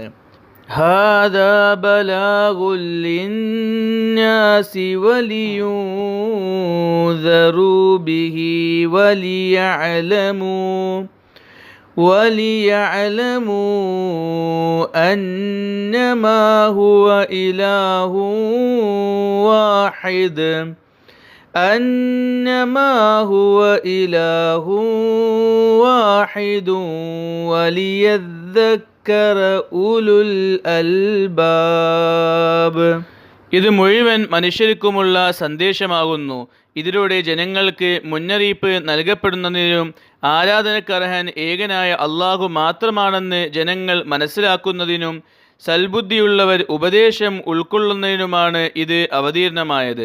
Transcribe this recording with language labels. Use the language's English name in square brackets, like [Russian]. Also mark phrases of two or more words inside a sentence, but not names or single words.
[Arabic] هذا بلاغ للناس ولينذروا به وليعلموا أنما هو إله واحد أنما هو إله واحد وليذكر أولو الألباب. [Malayalam] ഇത് മുഴുവൻ മനുഷ്യർക്കുമുള്ള സന്ദേശമാകുന്നു. ഇതിലൂടെ ജനങ്ങൾക്ക് മുന്നറിയിപ്പ് നൽകപ്പെടുന്നതിനും ആരാധനക്കർഹൻ ഏകനായ അള്ളാഹു മാത്രമാണെന്ന് ജനങ്ങൾ മനസ്സിലാക്കുന്നതിനും സൽബുദ്ധിയുള്ളവർ ഉപദേശം ഉൾക്കൊള്ളുന്നതിനുമാണ് ഇത് അവതീർണമായത്.